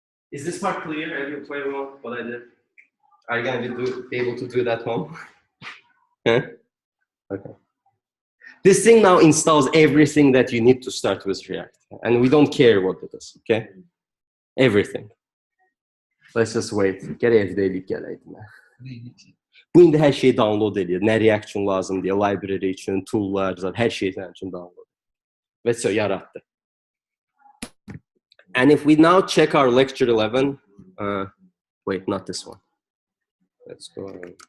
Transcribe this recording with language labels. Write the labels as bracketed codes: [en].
[en] Is this part clear? Have you played what I did? Are you going to be able to do that home? Huh? Okay. This thing now installs everything that you need to start with React. And we don't care what it is, okay? Everything. Let's just wait. [az] Gərək evdəylik gələydim. Bu indi hər şeyi download edir. Nə reaction lazım deyə, library üçün, tool'lar, hər şey sənin üçün download. [tr] Ve yarattı. [en] And if we now check our lecture 11, wait, not this one. Let's go.